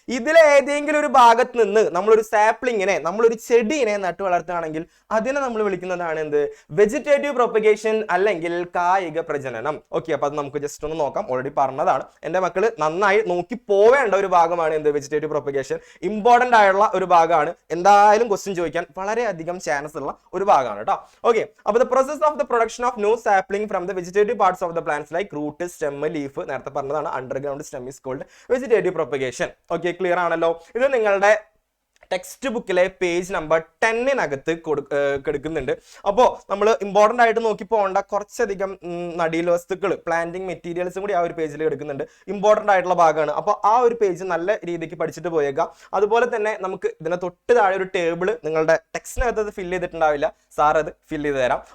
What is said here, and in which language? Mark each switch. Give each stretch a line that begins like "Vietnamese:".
Malayalam: ഇതിലെ ഏതെങ്കിലും ഒരു ഭാഗത്ത് നിന്ന് നമ്മളൊരു സാപ്ലിങ്ങിനെ, നമ്മളൊരു ചെടീനെ നട്ടു വളർത്തുകയാണെങ്കിൽ അതിനെ നമ്മൾ വിളിക്കുന്നതാണ് എന്ത്, വെജിറ്റേറ്റീവ് പ്രൊപ്പഗേഷൻ അല്ലെങ്കിൽ കായിക പ്രജനനം. ഓക്കെ, അപ്പൊ അത് നമുക്ക് ജസ്റ്റ് ഒന്ന് നോക്കാം. ഓൾറെഡി പറഞ്ഞതാണ്. എന്റെ മക്കള് നന്നായി നോക്കി പോവേണ്ട ഒരു ഭാഗമാണ് എന്ത്, വെജിറ്റേറ്റീവ് പ്രൊപ്പഗേഷൻ. ഇമ്പോർട്ടന്റ് ആയുള്ള ഒരു ഭാഗമാണ്. എന്തായാലും ക്വസ്റ്റ്യൻ ചോദിക്കാൻ വളരെയധികം ചാൻസ് ഉള്ള ഒരു ഭാഗമാണ് കേട്ടോ.
English: okay, അപ്പൊ the process of the production of new sapling from the vegetative parts of the plants like root, stem, leaf,
Malayalam: നേരത്തെ പറഞ്ഞതാണ്
English: underground stem is called vegetative propagation. Okay, clear ആണല്ലോ.
Malayalam: ഇത് നിങ്ങളുടെ ടെക്സ്റ്റ് ബുക്കിലെ പേജ് നമ്പർ 10 കൊടുക്കുന്നുണ്ട്. അപ്പോൾ നമ്മൾ ഇമ്പോർട്ടൻ്റ് ആയിട്ട് നോക്കി പോകേണ്ട കുറച്ചധികം നടീൽ വസ്തുക്കൾ, പ്ലാന്റിംഗ് മെറ്റീരിയൽസും കൂടി ആ ഒരു പേജിൽ എടുക്കുന്നുണ്ട്. ഇമ്പോർട്ടൻ്റ് ആയിട്ടുള്ള ഭാഗമാണ്. അപ്പോൾ ആ ഒരു പേജ് നല്ല രീതിക്ക് പഠിച്ചിട്ട് പോയേക്കാം. അതുപോലെ തന്നെ നമുക്ക് ഇതിനെ തൊട്ട് താഴെ ഒരു ടേബിൾ നിങ്ങളുടെ ടെക്സ്റ്റിനകത്ത് അത് ഫില്ല് ചെയ്തിട്ടുണ്ടാവില്ല, സാർ അത് ഫില്ല് ചെയ്ത് തരാം.